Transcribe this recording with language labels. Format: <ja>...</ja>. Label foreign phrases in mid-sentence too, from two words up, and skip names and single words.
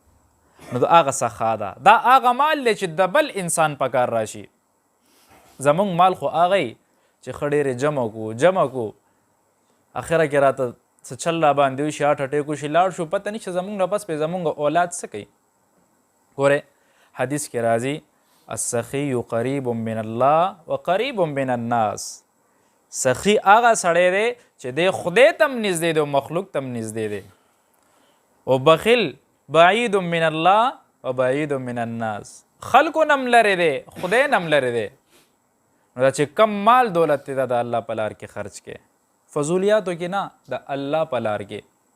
<ps>نو د هغه سخا ده، دا هغه مال دی چې د بل انسان په کار راشي. زمونږ مال خو هغه چې ښه ډېرې جمع کو اخره کې راته څه چل را باندې وشي</ps> <en>heart attack</en> <ps>وشي لاړ شو پته نشته زمونږ نه بس پې زمونږ اولاد څه کوي. ګورئ حدیث کې راځي</ps> <ar>السخي قریب من الله و قریب من الناس.</ar> <ps>سخي هغه سړی دی چې دی خدای ته هم نږدې دی او مخلوق ته هم نږدې دی، او بخیل</ps> <ar>بعید من الله و بعید من الناس،</ar> <ps>خلکو نه هم لرې دی خدای نه هم لرې دی. نو دا چې کم مال دولت دی دا د الله په لار کې خرچ کې، فضولیاتو کې نه، د الله په لار کې.</ps>